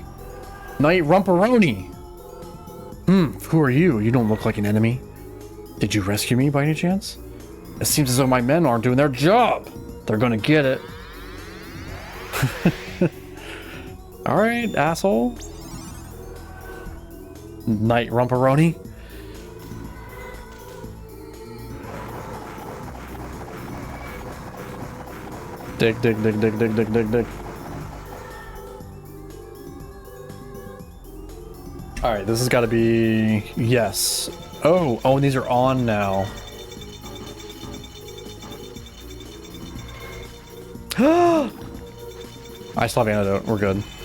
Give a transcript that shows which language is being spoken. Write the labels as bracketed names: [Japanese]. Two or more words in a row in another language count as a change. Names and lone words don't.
[English] Knight Rumperoni. Who are you? You don't look like an enemy. Did you rescue me by any chance? It seems as though my men aren't doing their job. They're gonna get it. Alright, asshole. Knight Rumperoni. Dig, dig, dig, dig, dig, dig, dig, dig. Alright, this has got to be... Yes. Oh, and these are on now. I still have antidote. We're good.